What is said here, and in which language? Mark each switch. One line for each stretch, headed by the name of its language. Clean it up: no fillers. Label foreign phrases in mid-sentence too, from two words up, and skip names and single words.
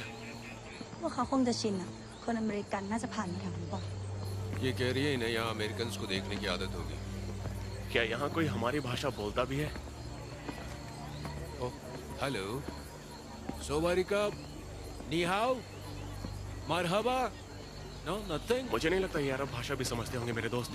Thai: พวกเขาคงจะชินอะคนอเมริกันน่าจะผ่านมาแถวนี้บ่อย
Hindi: ये कह रही है इन्हें यहाँ अमेरिकन को देखने की आदत होगी। क्या यहाँ कोई हमारी भाषा बोलता भी है?
English: Hello, sovarika,
Chinese: 你好,
English: Marhaba, no nothing.
Hindi: मुझे नहीं लगता ये अरब भाषा भी समझते होंगे मेरे दोस्त।